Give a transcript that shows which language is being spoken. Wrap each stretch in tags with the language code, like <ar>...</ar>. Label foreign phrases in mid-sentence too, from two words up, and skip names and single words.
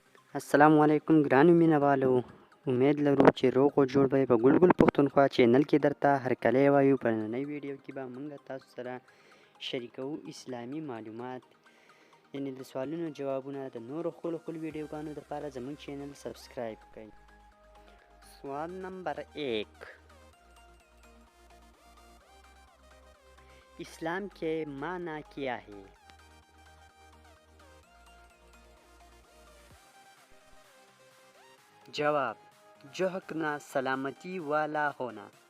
<ar>السلام علیکم</ar> <ps>ګرانو مینه والو. امید لرو چې روغ او جوړ به یې په ګلګل پښتونخوا چینل کې درته هرکلی وایو. په نننۍ ویډیو کې به موږ تاسو سره شریکوو اسلامي معلومات، یعنې د سوالونو جوابونه. د نورو ښکلو ویډیوګانو دپاره زموږ چینل سبسکرایب کړئ.</ps> <ur>سوال نمبر 1، اسلام کے معنی کیا ہے؟ جواب: جو حکمنا سلامتی والا ہونا.</ur>